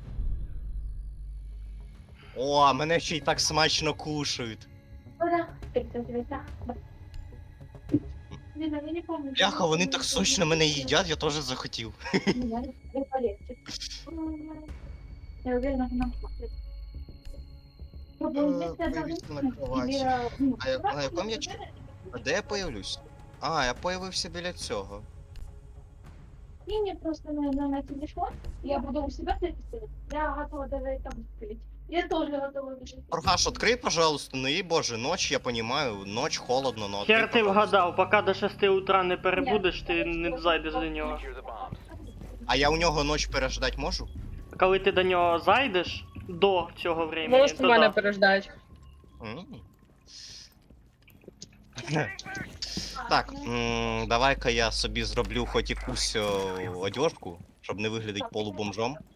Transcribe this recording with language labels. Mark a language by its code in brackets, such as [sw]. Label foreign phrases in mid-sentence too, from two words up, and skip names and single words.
[uk] О, мене ще й так смачно кушають. [ru] Лиза, я не помню. [uk] Бляха, вони так сочно мене їдять, я теж захотів. [ru] Я уверена, что нам [uk] Появився на кроваті. А на якому я А де я появлюсь? А, я появився біля цього. [ru] И мне просто на телефон, я буду у себя записывать. Я готова даже там открыть. Я тоже готова даже. Оргаш, открий, пожалуйста, ну і боже, ночь, я понимаю, ночь, холодно, но [uk] Хер [ru] открий, [uk] ти [ru] пожалуйста. [uk] вгадав, поки до 6 утра не перебудеш, ти не зайдеш до нього. [en] Secure the bombs. [uk] А я у нього ночь переждать можу? Коли ти до нього зайдеш до цього времени, Можеш то мене да. переждати. М. Так, давай-ка я собі зроблю хоч якусь одежку, щоб не виглядати полубомжом.